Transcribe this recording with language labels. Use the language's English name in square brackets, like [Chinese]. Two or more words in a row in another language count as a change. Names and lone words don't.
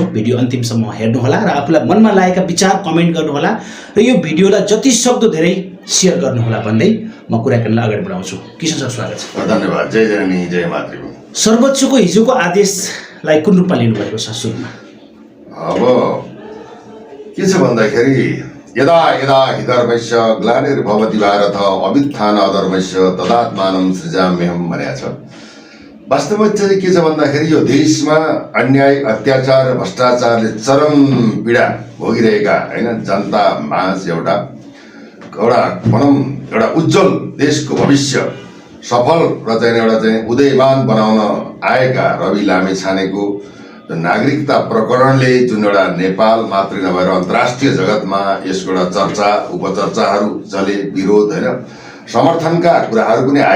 [Nepali] भिडियो अन्तिमसम्म हेर्नुहोला र आफूलाई मनमा लागेका विचार कमेन्ट गर्नुहोला र यो भिडियोलाई जति सक्दो धेरै सेयर गर्नुहोला भन्दै म कुराकानीलाई अगाडि बढाउँछु। किशन सर, स्वागत छ। धन्यवाद। जय जननी जय मातृभूमि। सर्वोच्चको हिजोको आदेशलाई कुन रूपमा लिनुभएको छ सुरुमा? अब के छ भन्दाखेरि [Sanskrit] यदा यदा हि धर्मस्य ग्लानिर्भवति भारत अभ्युत्थान अधर्मस्य तदात्मानं सृजाम्यहम् [Nepali] भनेको छ। वास्तवमा चाहिँ के छ भन्दाखेरि यो देशमा अन्याय, अत्याचार, भ्रष्टाचारले चरम पीडा भोगिरहेका होइन जनता माझ एउटा भनौँ एउटा उज्जवल देशको भविष्य सफल र चाहिँ एउटा चाहिँ उदयमान बनाउन आएका रवि लामिछानेको नागरिकता प्रकरणले जुन एउटा नेपाल मात्र नभएर अन्तर्राष्ट्रिय जगतमा यसको एउटा चर्चा, उपचर्चाहरू चले, विरोध होइन समर्थनका कुराहरू पनि आए।